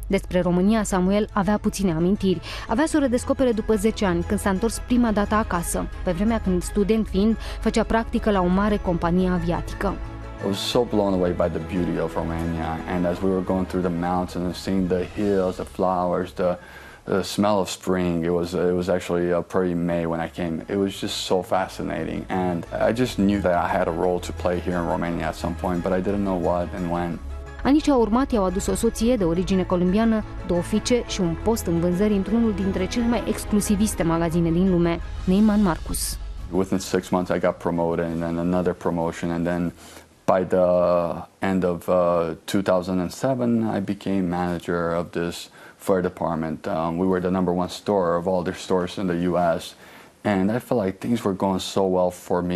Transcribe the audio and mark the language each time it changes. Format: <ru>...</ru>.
<ro>Despre România, Samuel avea puține amintiri. Avea să o redescopere după 10 ani, când s-a întors prima dată acasă, pe vremea când, student fiind, făcea practică la o mare companie aviatică.</ro> <en>I was so blown away by the beauty of Romania, and as we were going through the mountains and seeing the hills, the flowers, the smell of spring, it was actually pretty May when I came. It was just so fascinating, and I just knew that I had a role to play here in Romania at some point, but I didn't know what and when.</en> <ro>Anii ce au urmat i-au adus o soție de origine colombiană, 2 fiice și un post în vânzări într-unul dintre cele mai exclusiviste magazine din lume, Neiman Marcus.</ro> <en>Within 6 months I got promoted, and then another promotion, and then by the end of 2007 I became manager of this fur department. We were the #1 store of all their stores in the US, and I felt like things were going so well for me.</en>